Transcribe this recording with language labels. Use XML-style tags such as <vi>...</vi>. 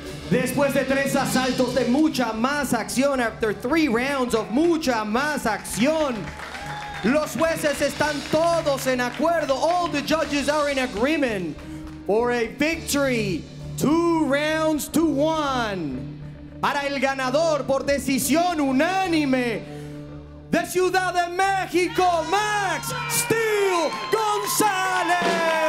<es>Después de 3 asaltos de mucha más acción,</es> <en>after 3 rounds of</en> <es>mucha más acción, los jueces están todos en acuerdo.</es> <en>All the judges are in agreement for a victory, 2 rounds to 1.</en> <es>Para el ganador por decisión unánime de Ciudad de México, Max Steel Gonzalez.</es>